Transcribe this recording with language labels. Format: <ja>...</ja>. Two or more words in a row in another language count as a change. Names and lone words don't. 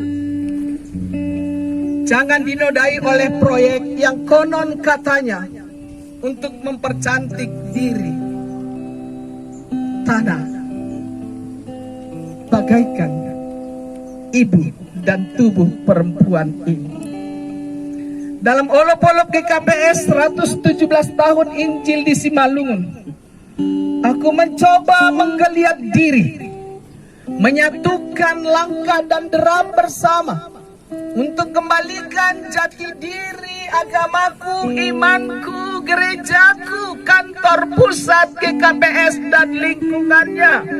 <id>Jangan dinodai oleh proyek yang konon katanya untuk mempercantik diri. Tanah bagaikan ibu dan tubuh perempuan ini. dalam olop-olop GKPS 117 tahun Injil di Simalungun, aku mencoba menggeliat diri, menyatukan langkah dan derap bersama untuk kembalikan jati diri agamaku, imanku, gerejaku, kantor pusat GKPS dan lingkungannya.</id>